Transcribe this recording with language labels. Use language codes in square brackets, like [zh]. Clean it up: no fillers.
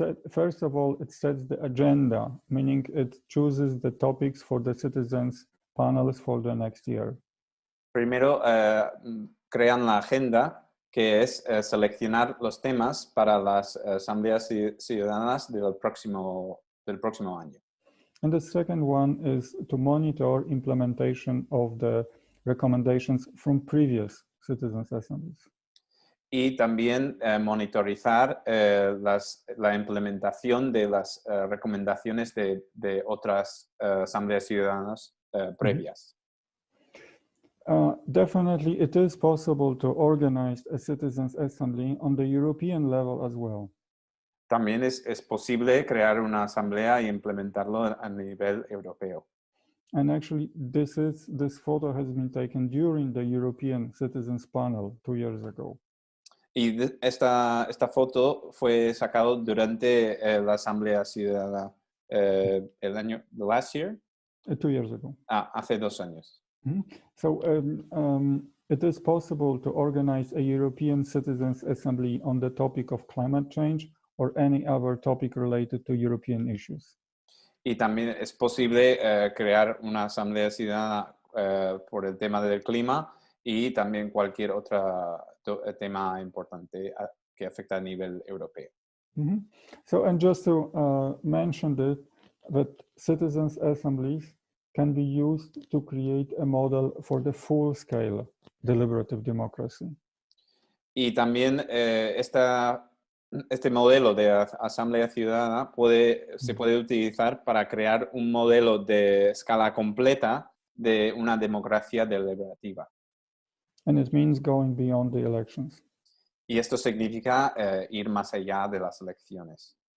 [en] First of all, it sets the agenda, meaning it chooses the topics for the citizens' panels for the next year. [es] Primero, crean la agenda, que es seleccionar los temas para las asambleas ciudadanas del próximo año. [en] And the second one is to monitor implementation of the recommendations from previous citizens' assemblies. [es] Y también monitorizar la implementación de las recomendaciones de otras asambleas ciudadanas previas. [en] Definitely, it is possible to organize a citizens' assembly on the European level as well. [es] También es posible crear una asamblea y implementarlo a nivel europeo. [en] And actually, this photo has been taken during the European Citizens Panel 2 years ago. [es] Y esta foto fue sacada durante la Asamblea Ciudadana el año, [en] last year? 2 years ago. [es] Hace 2 años. Mm-hmm. [en] So it is possible to organize a European Citizens Assembly on the topic of climate change or any other topic related to European issues. [es] Y también es posible crear una asamblea ciudadana por el tema del clima y también cualquier otro tema importante que afecta a nivel europeo. Mm-hmm. [en] So, and just to mention that citizens' assemblies can be used to create a model for the full-scale deliberative democracy. [es] Y también este modelo de asamblea ciudadana se puede utilizar para crear un modelo de escala completa de una democracia deliberativa. [en] And it means going beyond the elections. [es] Y esto significa ir más allá de las elecciones.